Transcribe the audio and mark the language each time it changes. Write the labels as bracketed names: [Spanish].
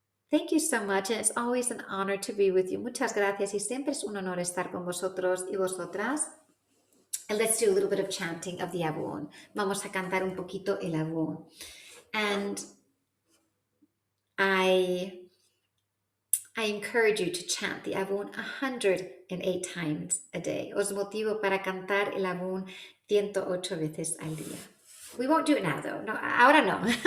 [English] Thank you so much, and it's always an honor to be with you. [Spanish] Muchas gracias y siempre es un honor estar con vosotros y vosotras. [English] And let's do a little bit of chanting of the Avon. [Spanish] Vamos a cantar un poquito el Avon. [English] And I encourage you to chant the Avon 108 times a day. [Spanish] Os motivo para cantar el Avon 108 veces al día. [English] We won't do it now, though. [Spanish] No, ahora no.